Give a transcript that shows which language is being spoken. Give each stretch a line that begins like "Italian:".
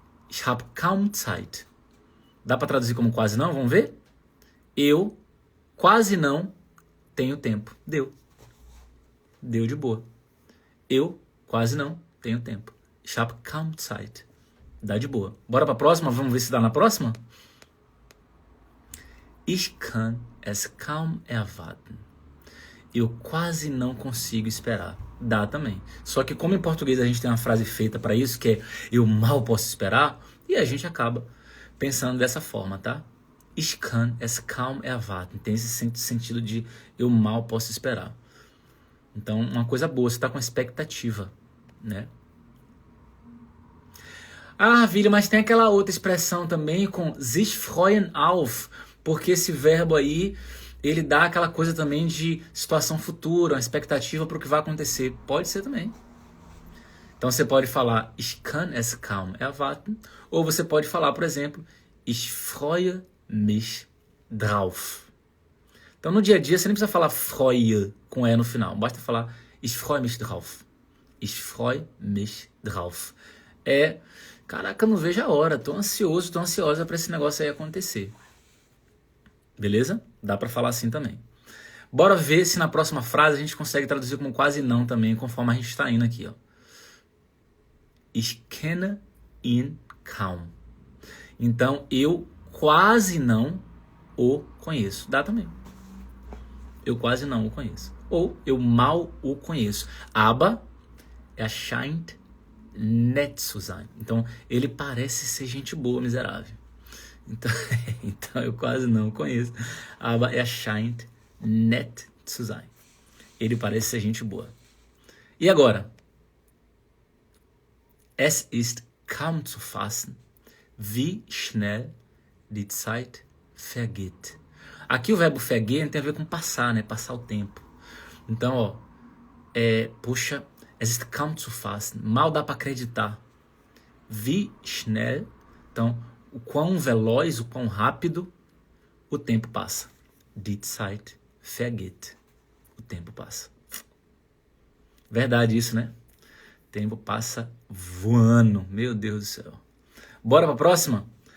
German: Ich habe kaum Zeit.
Portuguese: Dá para traduzir como quase não? Vamos ver? Eu quase não tenho tempo. Deu. Deu de boa. Eu quase não tenho tempo.
German: Ich habe kaum Zeit.
Portuguese: Dá de boa. Bora para a próxima? Vamos ver se dá na próxima?
German: Ich kann es kaum erwarten.
Portuguese: Eu quase não consigo esperar. Dá também. Só que como em português a gente tem uma frase feita para isso, que é eu mal posso esperar, e a gente acaba pensando dessa forma, tá?
German: Ich kann es kaum erwarten.
Portuguese: Tem esse sentido de eu mal posso esperar. Então, uma coisa boa, você está com expectativa, né? Ah, Vili, mas tem aquela outra expressão também com sich freuen auf, porque esse verbo aí ele dá aquela coisa também de situação futura, uma expectativa para o que vai acontecer. Pode ser também. Então você pode falar
German: Ich kann es kaum erwarten.
Portuguese: Ou você pode falar, por exemplo,
German: Ich freue mich drauf.
Portuguese: Então no dia a dia você nem precisa falar freue com E no final. Basta falar
German: Ich freue mich drauf. Ich freue mich drauf.
Portuguese: Caraca, não vejo a hora. Tô ansioso, tô ansiosa para esse negócio aí acontecer. Beleza? Dá para falar assim também. Bora ver se na próxima frase a gente consegue traduzir como quase não também, conforme a gente está indo aqui, ó.
German: Ich kenne ihn kaum.
Portuguese: Então, eu quase não o conheço. Dá também. Eu quase não o conheço. Ou eu mal o conheço.
German: Aber scheint nett zu sein.
Portuguese: Então, ele parece ser gente boa, miserável. Então eu quase não o conheço.
German: Aber scheint nett zu sein.
Portuguese: Ele parece ser gente boa. E agora?
German: Es ist kaum zu fassen, wie schnell die Zeit vergeht.
Portuguese: Aqui o verbo vergehen tem a ver com passar, né? Passar o tempo. Então, ó, puxa,
German: es ist kaum zu fassen.
Portuguese: Mal dá para acreditar.
German: Wie schnell,
Portuguese: então, o quão veloz, o quão rápido o tempo passa.
German: Die Zeit vergeht.
Portuguese: O tempo passa. Verdade isso, né? O tempo passa voando. Meu Deus do céu. Bora para a próxima?